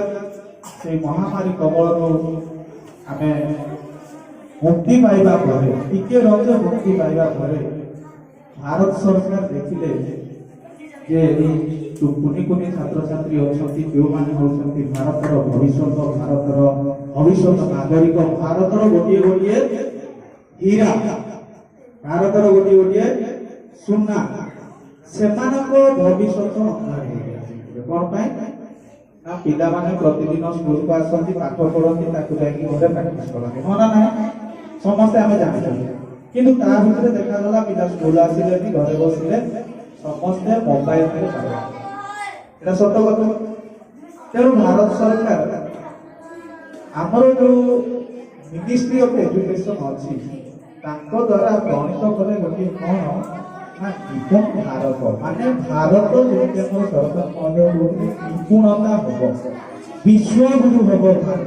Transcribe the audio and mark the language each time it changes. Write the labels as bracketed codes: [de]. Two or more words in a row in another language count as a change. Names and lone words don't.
[or] ସେଇ ମହାମାରୀ କବଳରୁ ଆମେ ମୁକ୍ତି ପାଇବା ପରେ, ଟିକେ ରଜ ମୁକ୍ତି ପାଇବା ପରେ ଭାରତ ସରକାର ଦେଖିଲେ ଯେ ଯୋଉ କୁନି କୁନି ଛାତ୍ରଛାତ୍ରୀ ଅଛନ୍ତି, ଯେଉଁମାନେ ହେଉଛନ୍ତି ଭାରତର ଭବିଷ୍ୟତ, ଭାରତର ଭବିଷ୍ୟତ ନାଗରିକ, ଭାରତର ଗୋଟିଏ ଗୋଟିଏ ହୀରା, ଭାରତର ଗୋଟିଏ ଗୋଟିଏ ସୁନା, ସେମାନଙ୍କ ଭବିଷ୍ୟତ ଅନ୍ଧାର ହେଇଯାଇଛି। କଣ ପାଇଁ ନା ପିଲାମାନେ ପ୍ରତିଦିନ ସ୍କୁଲକୁ ଆସନ୍ତି, ପାଠ ପଢନ୍ତି, ତାକୁ ଯାଇକି ଘରେ ପ୍ରାକ୍ଟିସ କରନ୍ତି, ହଁ ନା ନାହିଁ? ସମସ୍ତେ ଆମେ ଜାଣିଛନ୍ତି। କିନ୍ତୁ ତା ଭିତରେ ଦେଖାଗଲା ପିଲା ସ୍କୁଲ ଆସିଲେନି, ଘରେ ବସିଲେ, ସମସ୍ତେ ମୋବାଇଲରେ ପାଇଲେ। ଏଟା ସତ୍ୟ କଥା। তেଣୁ ଭାରତ ସରକାର ଆମର ଯୋଉ [en] ministry of education [or] ଅଛି, ତାଙ୍କ ଦ୍ୱାରା ପ୍ରଣୀତ କଲେ ଗୋଟିଏ କଣ ନା ନିପୁଣ ଭାରତ, ମାନେ ଭାରତ ଯେମିତି ଆମର ସରକାର ମଧ୍ୟ କହୁଥିଲେ ନିପୁଣତା ହବ, ବିଶ୍ୱଗୁରୁ ହବ ଭାରତ।